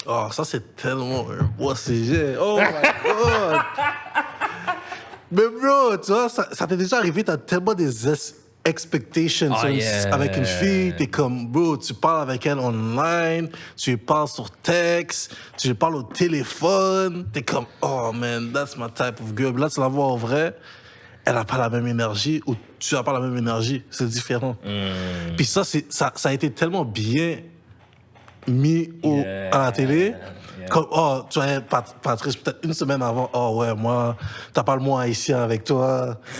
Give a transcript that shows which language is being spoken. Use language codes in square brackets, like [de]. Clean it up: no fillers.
[fr] Oh, ça, c'est tellement un beau sujet. [en] Oh my God! [fr] Mais bro, tu vois, ça t'est déjà arrivé, t'as tellement des expectations avec une fille. T'es comme, bro, tu parles avec elle online, tu lui parles sur texte, tu lui parles au téléphone. T'es comme, [en] oh man, that's my type of girl. [fr] Là, tu la vois en vrai, elle n'a pas la même énergie ou tu n'as pas la même énergie. C'est différent. Puis ça a été tellement bien mis à la télé. Comme, oh, tu vois, Patrice, peut-être une semaine avant, oh ouais, moi, t'as pas le mot haïtien avec toi.